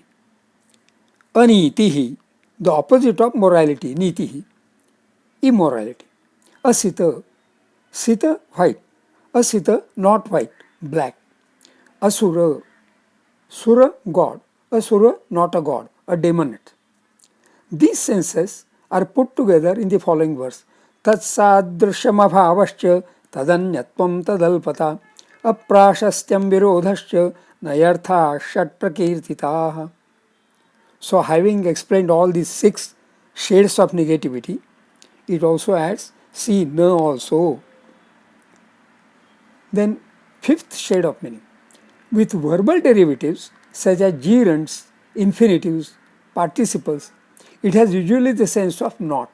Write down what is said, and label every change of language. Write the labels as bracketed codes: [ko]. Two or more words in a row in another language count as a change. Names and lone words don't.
[en] Anitihi, the opposite of morality, nitihi, immorality. [sa] असित, सित, [en] white. Asita, not white, black. [sa] असुर, सुर, god. [en] Asura, not a god, a demonate. These senses are put together in the following verse. [sa] तत्सादृश्यमभावश्च तदन्यत्वं तदल्पता अप्राशस्त्यं विरोधश्च नञर्थाः षट् प्रकीर्तिताः. [en] So having explained all these six shades of negativity, it also adds see na also. Then fifth shade of meaning. With verbal derivatives such as gerunds, infinitives, participles, it has usually the sense of not.